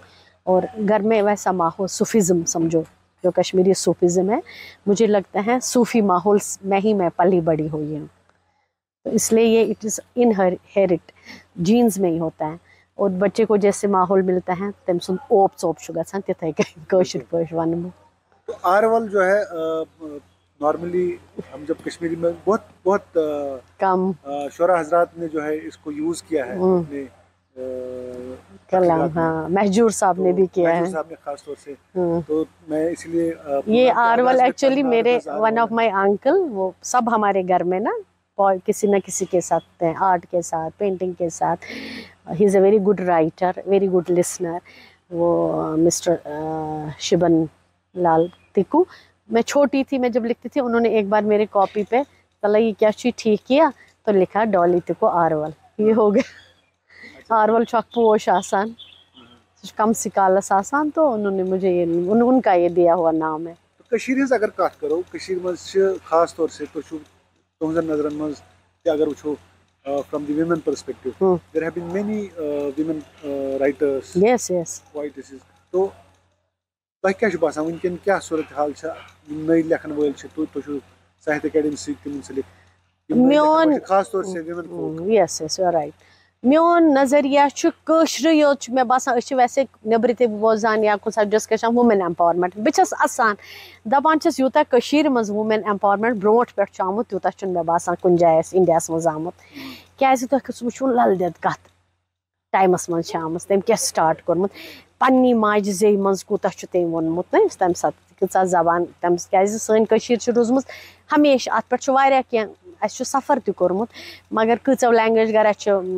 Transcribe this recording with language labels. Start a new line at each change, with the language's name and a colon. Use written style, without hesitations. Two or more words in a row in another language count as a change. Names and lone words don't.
Urdu: اور گھر میں ویسا ماحول صوفیزم سمجھو، جو کشمیری صوفیزم ہے، مجھے لگتا ہے صوفی ماحول میں ہی میں پلی بڑی ہوئی ہوں، تو اس لیے یہ
English: it is inherit,
Urdu: جینز میں ہی ہوتا ہے۔ اور بچے کو جیسے ماحول ملتا ہے
Kashmiri: تم سن اوپ ژوپ چھُ گژھان تِتھے کٔنۍ کٲشِر پٲٹھۍ وَنہٕ بہٕ۔
Urdu: تو آرول جو ہے نارملی ہم جب کشمیری میں بہت کم شعراء حضرات نے جو ہے اس کو یوز کیا ہے اپنے کلام، ہاں مہجور صاحب نے بھی کیا ہے، مہجور صاحب نے خاص طور سے، تو میں اس لیے یہ آرول ایکچولی میرے
English: one of my uncle,
Urdu: وہ سب ہمارے گھر میں نا کسی نہ کسی کے ساتھ ہیں، آرٹ کے ساتھ، پینٹنگ کے ساتھ۔
English: he is a very good writer, very good listener, وہ مسٹر شبن لال ٹکو۔
Urdu: میں چھوٹی تھی، میں جب لکھتی تھی، انہوں نے ایک بار میرے کاپی پہ کہا یہ کیا چیز ٹھیک کیا، تو لکھا ڈالی ٹکو آرول، یہ ہو گیا۔
Kashmiri: آرول چھُ اکھ پوش آسان، کم سکالس آسان،
Urdu: تو انہوں نے مجھے یہ ان کا یہ دیا ہوا نام ہے۔
Kashmiri: کشیر ہز اگر کت کرو، کشیر مز
Urdu: خاص طور سے
Kashmiri: تہذن نظرن مز اگر وچھو
English: from the women perspective, there have been many women writers, yes yes,
Kashmiri: پوئٹسز، تو تۄہہِ کیٛاہ چھُ باسان وٕنکٮ۪ن کیٛاہ صورت حال چھِ یِم نٔے لیکھن وٲلۍ چھِ، تُہۍ چھُو ساہتیہ اکیڈمی سۭتۍ تہِ مُنسلک، میون
Urdu: خاص طور سے
English: women folk? yes yes, you are right.
Kashmiri: میون نظریہ چھُ کٲشرُے یوت چھُ مےٚ باسان، أسۍ چھِ ویسے نیٚبرٕ تہِ بوزان یا کُنہِ ساتہٕ
English: discussion women empowerment,
Kashmiri: بہٕ چھَس اَسان دَپان چھَس یوٗتاہ کٔشیٖرِ منٛز
English: women empowerment
Kashmiri: برونٛٹھ پٮ۪ٹھ چھُ آمُت تیوٗتاہ چھُنہٕ مےٚ باسان کُنہِ جایہِ آسہِ اِنڈیاہَس منٛز آمُت، کیازِ تۄہہِ گٔژھوٕ وٕچھُن لل دٮ۪د کَتھ ٹایمَس منٛز چھِ آمٕژ، تٔمۍ کیاہ سٹاٹ کوٚرمُت، پننی ماجہِ زیٚیہِ منٛز کوٗتاہ چھُ تٔمۍ ووٚنمُت نا تَمہِ ساتہٕ کۭژاہ زبان تٔمِس، کیازِ سٲنۍ کٔشیٖر چھِ روٗزمٕژ ہمیشہِ، اَتھ پٮ۪ٹھ چھُ واریاہ کینٛہہ، اَسہِ چھُ سفر تہِ کوٚرمُت، مگر کۭژاہ لینگویج گرا چھِ